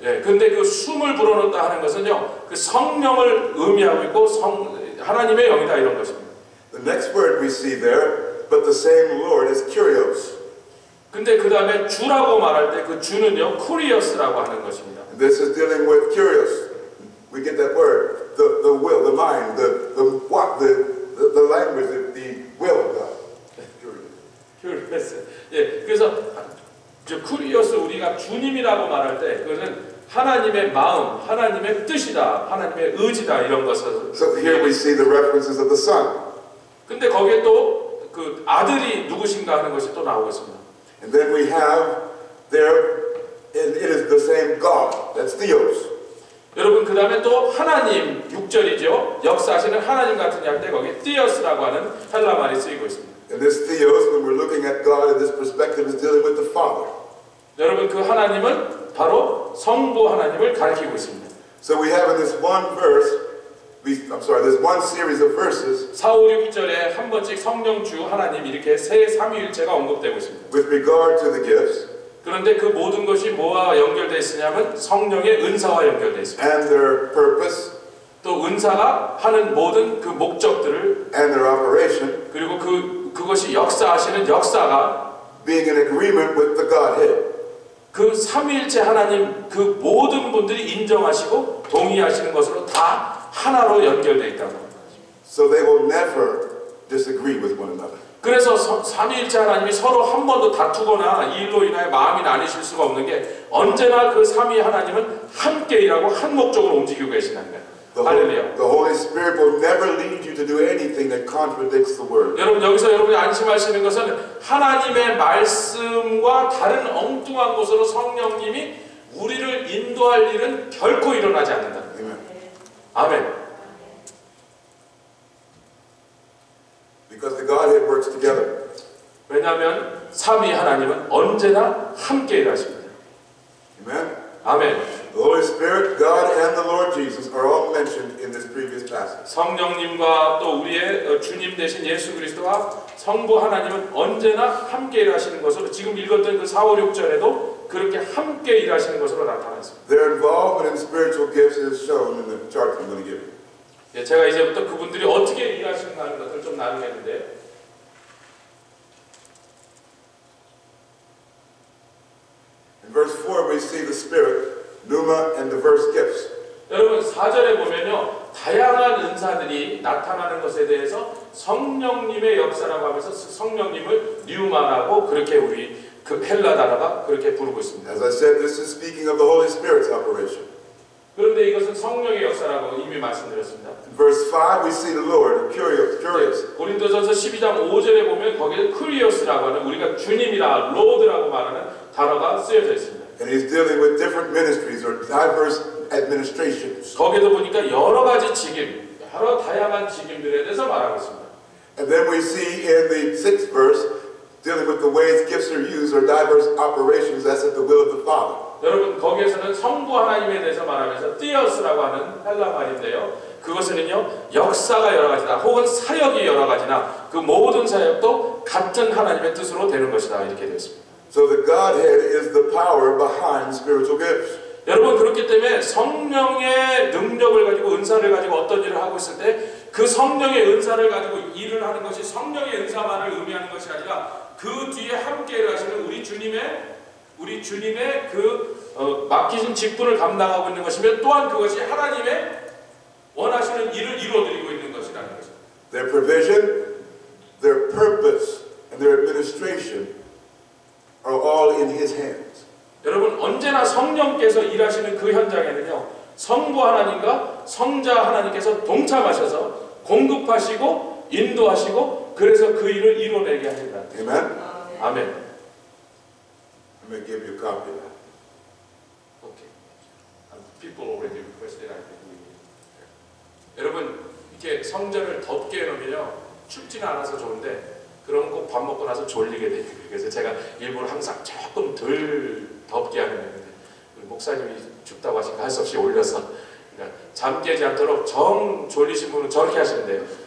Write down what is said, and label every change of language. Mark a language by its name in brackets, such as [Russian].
[Korean] 예, 근데 그 숨을 불어넣었다 하는 것은요, 그 성령을 의미하고 있고 하나님의 영이다 이런 것입니다. [English] The next word we see there, but the same Lord, is Kyrios. [Korean] 근데 그 다음에 주라고 말할 때 그 주는요, 쿠리어스라고 하는 것입니다. [English] And this is dealing with Kyrios. We get that word, the will, the mind, the language, the will of God. [Korean] 쿠리어스. 예, 그래서 저 쿠리어스 우리가 주님이라고 말할 때 그것은 하나님의 마음, 하나님의 뜻이다, 하나님의 의지다 이런 것을. [English] So here we see the references of the Son. [Korean] 근데 거기에 또 그 아들이 누구신가 하는 것이 또 나오고 있습니다. [English] And then we have there, and it is the same God. That's Theos. [Korean] 여러분 그 다음에 또 하나님 6절이죠. 역사하시는 하나님 같은 할 때 거기에 Theos라고 하는 헬라 말이 쓰이고 있습니다. [English] And this Theos, when we're looking at God in this perspective, is dealing with the Father. [Korean] 여러분 그 하나님은 바로 성부 하나님을 가리키고 있습니다. [English] So we have in this one verse, this one series of verses, [Korean] 4, 5, 6절에 한 번씩 성령 주 하나님 이렇게 세 삼위일체가 언급되고 있습니다. [English] with regard to the gifts [Korean] 그런데 그 모든 것이 뭐와 연결되어 있으냐면 성령의 은사와 연결되어 있습니다. [English] and their purpose [Korean] 또 은사가 하는 모든 그 목적들을 [English] and their operation [Korean] 그리고 그것이 역사하시는 역사가 [English] being in agreement with the Godhead. [Korean] 그 삼위일체 하나님 그 모든 분들이 인정하시고 동의하시는 것으로 다 하나로 연결되어 있다고 합니다. [English] So they will never disagree with one another. [Korean] 그래서 삼위일체 하나님이 서로 한 번도 다투거나 이 일로 인하여 마음이 나뉘실 수가 없는 게 언제나 그 삼위 하나님은 함께 일하고 한 목적으로 움직이고 계시는 거예요. 할렐루야. [English] The Holy Spirit will never lead you to do anything that contradicts the Word. [Korean] 여러분 여기서 여러분이 안심하시는 것은 하나님의 말씀과 다른 엉뚱한 것으로 성령님이 우리를 인도할 일은 결코 일어나지 않는다. [English] Amen. [Korean] 아멘. [English] Because the Godhead works together. [Korean] 왜냐하면 삼위 하나님은 언제나 함께 일하십니다. [English] Amen. [Korean] 아멘. [English] The Holy Spirit, God, and the Lord Jesus are all mentioned in this previous passage. [Korean] 성령님과 또 우리의 주님 되신 예수 그리스도와 성부 하나님은 언제나 함께 일하시는 것으로 지금 읽었던 그 4, 5, 6절에도 그렇게 함께 일하시는 것으로 나타났습니다. [English] Their involvement in spiritual gifts is shown in the chart I'm going to give you. [Korean] 예, 제가 이제부터 그분들이 어떻게 일하시는가 하는 것을 좀 나누겠는데 [English] In verse 4 we see the Spirit, pneuma, and diverse gifts. [Korean] 여러분 4절에 보면요 다양한 은사들이 나타나는 것에 대해서 성령님의 역사라고 하면서 성령님을 뉴마라고 그렇게 우리 그 헬라 단어가 그렇게 부르고 있습니다. [English] As I said, this is speaking of the Holy Spirit's operation. [Korean] 그런데 이것은 성령의 역사라고 이미 말씀드렸습니다. [English] In verse 5 we see the Lord, Kyrios. [Korean] 고린도전서 12장 5절에 보면 거기에 쿠리오스라고 하는 우리가 주님이라 로드라고 말하는 단어가 쓰여져 있습니다. [English] And he's dealing with different ministries or diverse administrations. [Korean] 거기에도 보니까 여러 가지 직임, 여러 다양한 직임들에 대해서 말하고 있습니다. [English] And then we see in the 6th verse, dealing with the ways gifts are used or diverse operations, that's at the will of the Father. [Korean] 여러분 거기에서는 성부 하나님에 대해서 말하면서 띠어스라고 하는 헬라 말인데요. 그것은요 역사가 여러 가지다 혹은 사역이 여러 가지나 그 모든 사역도 같은 하나님의 뜻으로 되는 것이다 이렇게 되어 있습니다. [English] So the Godhead is the power behind spiritual gifts. [Korean] 여러분 그렇기 때문에 성령의 능력을 가지고 은사를 가지고 어떤 일을 하고 있을 때 그 성령의 은사를 가지고 일을 하는 것이 성령의 은사만을 의미하는 것이 아니라 그 뒤에 함께 일하시는 우리 주님의 그 맡기신 직분을 감당하고 있는 것이며 또한 그것이 하나님의 원하시는 일을 이루어드리고 있는 것이라는 거죠. [English] Their provision, their purpose, and their administration are all in His hands. [Korean] 여러분 언제나 성령께서 일하시는 그 현장에는요 성부 하나님과 성자 하나님께서 동참하셔서 공급하시고 인도하시고 그래서 그 일을 이루어내게 하신다. [English] Amen? [Korean] 아멘. [English] I'm going to give you a copy of that. Okay. People already requested. I think. [Korean] 여러분 이렇게 성전을 덥게 해놓으면요 춥지는 않아서 좋은데 그러면 꼭 밥 먹고 나서 졸리게 돼요. 그래서 제가 일부러 항상 조금 덜 덥게 하는 거예요. 목사님이 춥다고 하시니까 할 수 없이 올려서 그러니까 잠 깨지 않도록 정 졸리신 분은 저렇게 하시면 돼요.